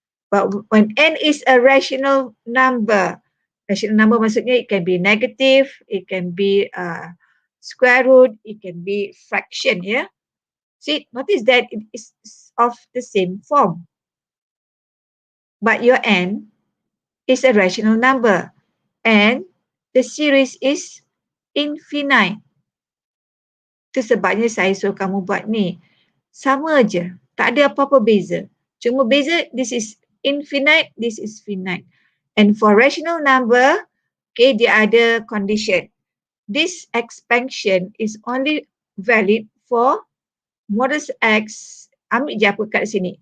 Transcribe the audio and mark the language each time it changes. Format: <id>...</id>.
<en>But when n is a rational number</en> <ms>maksudnya</ms> <en>it can be negative, it can be square root, it can be fraction, yeah. See, notice that it is of the same form. But your n is a rational number and the series is infinite.</en> <ms>Itu sebabnya saya suruh kamu buat ni. Sama aja, tak ada apa-apa beza. Cuma beza,</ms> <en>this is infinite, this is finite. And for rational number, okay,</en> <ms>dia ada</ms> <en>condition. This expansion is only valid for modulus x.</en> <ms>Ambil je apa kat sini.</ms>